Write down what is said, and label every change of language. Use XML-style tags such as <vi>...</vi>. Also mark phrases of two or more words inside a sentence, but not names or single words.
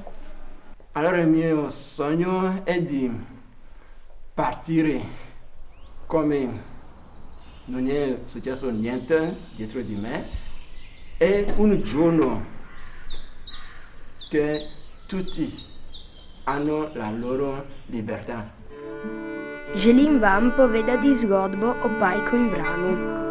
<it>Allora il mio sogno è di partire come non è successo niente dietro di me e un giorno che tutti hanno la loro libertà.</it> <sl>Želim vam povedati zgodbo o Pajku in vranu.</sl>